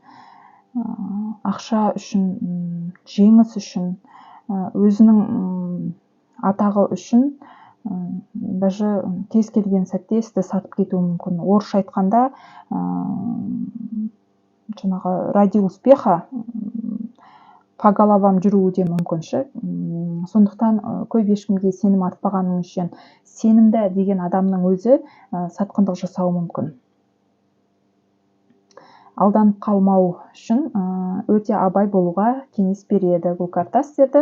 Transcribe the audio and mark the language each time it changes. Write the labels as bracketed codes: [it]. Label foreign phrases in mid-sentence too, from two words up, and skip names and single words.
[kk] Ақша үшін, жеңіс үшін, өзінің атағы үшін даже кез келген сәтте істі сатып кетуі мүмкін. Орысша айтқанда, жаңағы [ru] ради успеха по головам [kk] жүруі де мүмкінші. Сондықтан көп ешкімге сенім артпағаның үшін сенімді деген адамның өзі сатқындық жасауы мүмкін. Алданып қалмау үшін өте абай болуға кеңес береді бұл карта сіздерді.